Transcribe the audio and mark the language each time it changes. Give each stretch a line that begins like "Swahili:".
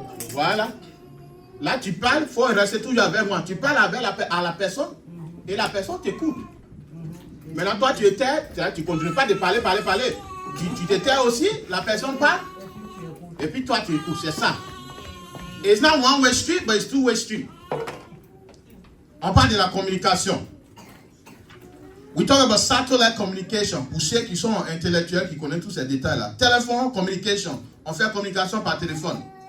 French: Voilà. Là, tu parles, il faut rester toujours avec moi. Tu parles à la personne et la personne t'écoute. Maintenant, toi, tu étais, tu ne continues pas de parler. Tu t'étais aussi, la personne parle, et puis toi, tu écoutes. C'est ça.
English: It's not one-way street, but it's two-way street.
French: On parle de la communication.
English: We talk about satellite communication.
French: Pour ceux qui sont intellectuels, qui connaissent tous ces détails-là. Téléphone, communication. On fait communication par téléphone.